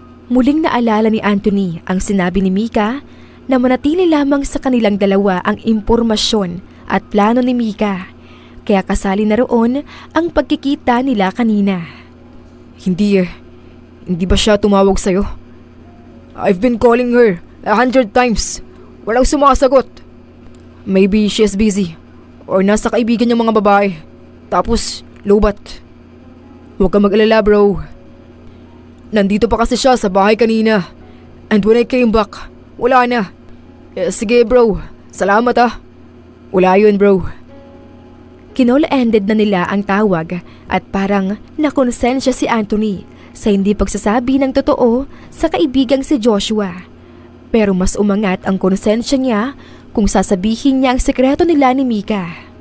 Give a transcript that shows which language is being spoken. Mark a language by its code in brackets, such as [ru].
[tl] Muling naalala ni Anthony ang sinabi ni Mika na manatili lamang sa kanilang dalawa ang impormasyon at plano ni Mika. Kaya kasali na roon ang pagkikita nila kanina. Hindi eh. Hindi ba siya tumawag sa'yo? [en] I've been calling her 100 times. [tl] Walang sumasagot. [en] Maybe she's busy. [tl] Or nasa kaibigan niyang mga babae. Tapos, lobat. Huwag kang mag-alala, bro. Nandito pa kasi siya sa bahay kanina. [en] And when I came back, [tl] wala na. Sige, bro. Salamat ah. Wala yun, bro. Kinol-ended na nila ang tawag at parang nakonsensya si Anthony sa hindi pagsasabi ng totoo sa kaibigang si Joshua. Pero mas umangat ang konsensya niya kung sasabihin niya ang sekreto nila ni Mika.